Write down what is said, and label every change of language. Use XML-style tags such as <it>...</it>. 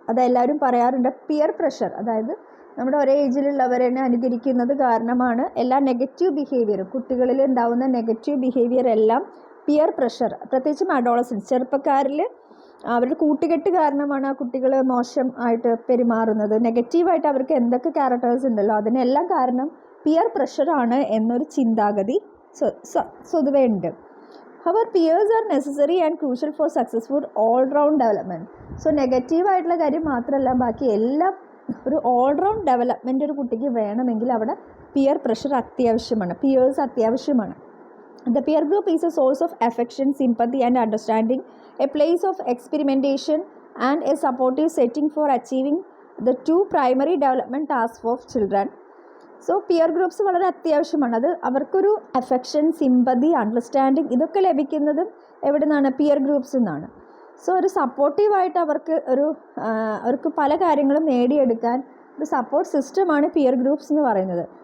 <ml>അതെല്ലാവരും പറയാറുണ്ട്. Peer pressure, അതായത് നമ്മുടെ ഒരേ ഏജിലുള്ളവരെ അനുകരിക്കുന്നത് കാരണമാണ് എല്ലാ നെഗറ്റീവ് ബിഹേവിയറും, കുട്ടികളിൽ ഉണ്ടാകുന്ന നെഗറ്റീവ് ബിഹേവിയർ എല്ലാം പിയർ പ്രഷർ, പ്രത്യേകിച്ചും അഡോളസൻസ് ചെറുപ്പക്കാരിൽ അവരുടെ കൂട്ടുകെട്ട് കാരണമാണ് ആ കുട്ടികൾ മോശം ആയിട്ട് പെരുമാറുന്നത്. നെഗറ്റീവായിട്ട് അവർക്ക് എന്തൊക്കെ ക്യാരക്ടേഴ്സ് ഉണ്ടല്ലോ അതിനെല്ലാം കാരണം പിയർ പ്രഷറാണ് എന്നൊരു ചിന്താഗതി സ്വതവേ ഉണ്ട്.</ml> <en>However, peers are necessary and crucial for successful all-round development.</en> <ml>So നെഗറ്റീവായിട്ടുള്ള കാര്യം മാത്രമല്ല, ബാക്കി എല്ലാം ഒരു ഓൾറൗണ്ട് ഡെവലപ്മെൻറ്റ് ഒരു കുട്ടിക്ക് വേണമെങ്കിൽ അവിടെ പിയർ പ്രഷർ അത്യാവശ്യമാണ്, പിയേഴ്സ് അത്യാവശ്യമാണ്.</ml> <en>The peer group is a source of affection, sympathy and understanding, a place of experimentation and a supportive setting for achieving the two primary development tasks of children.</en> <ml>So peer groups വളരെ അത്യാവശ്യമാണ്. അത് അവർക്കൊരു affection, sympathy, understanding ഇതൊക്കെ ലഭിക്കുന്നതും എവിടെ നിന്നാണ്? Peer ഗ്രൂപ്പ്സിൽ നിന്നാണ്. So ഒരു സപ്പോർട്ടീവായിട്ട് അവർക്ക് പല കാര്യങ്ങളും നേടിയെടുക്കാൻ ഒരു സപ്പോർട്ട് സിസ്റ്റമാണ് പിയർ ഗ്രൂപ്പ്സ് എന്ന് പറയുന്നത്.</ml>